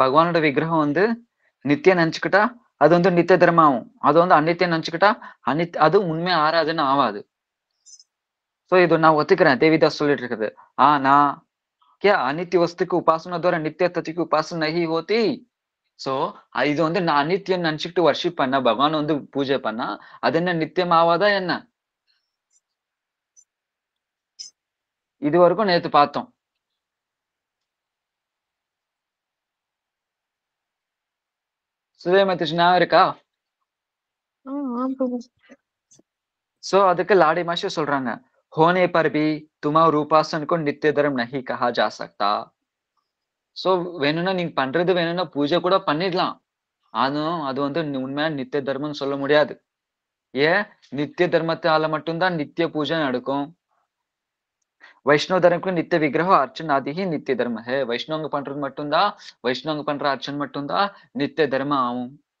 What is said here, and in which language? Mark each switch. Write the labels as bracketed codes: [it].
[ta] பகவானோட விக்கிரகம் வந்து நித்தியம் நெனச்சுக்கிட்டா, அது வந்து நித்திய தர்மம் ஆகும். அது வந்து அநித்தியம் நெனச்சுக்கிட்டா, அது உண்மை ஆராதனை ஆவாது. சோ இது நான் ஒத்துக்கிறேன். தேவிதாஸ் சொல்லிட்டு இருக்குது. [hi] ஆனா, क्या अनित्य वस्तु की उपासना द्वारा नित्य तत्व की उपासना नहीं होती? [ta] சோ, இது வந்து நான் அநித்தியம்னு நெனச்சுக்கிட்டு வொர்ஷிப் பண்ணா, பகவான வந்து பூஜை பண்ணா, அது என்ன நித்தியம் ஆவாதா என்ன? இதுவரைக்கும் நேத்து பார்த்தோம். சுதேமத்திஷ் ஞாபகம் இருக்கா? [hi] हाँ प्रभु। [ta] சோ, அதுக்கு லாடி மாஸ்டர் சொல்றாங்க. [hi] होने पर भी तुम्हारे उपासन को नित्य धर्म नहीं कहा जा सकता. [ta] சோ, வேணும்னா நீங்க பண்றது வேணும்னா பூஜை கூட பண்ணிடலாம். ஆனாலும் அது வந்து உண்மையா நித்திய தர்மம்னு சொல்ல முடியாது. ஏன்? நித்திய தர்மத்தால மட்டும் தான் நித்திய பூஜை நடக்கும். வைஷ்ணவ தர்மக்கு நித்திய விக்கிரக அர்ச்சனை ஆதி ही நித்திய தர்ம है. வைஷ்ணவங்க பண்றது மட்டும் தான் வைஷ்ணவங்க பண்ற அர்ச்சனை மட்டும் தான் நித்திய தர்மம் ஆகும்.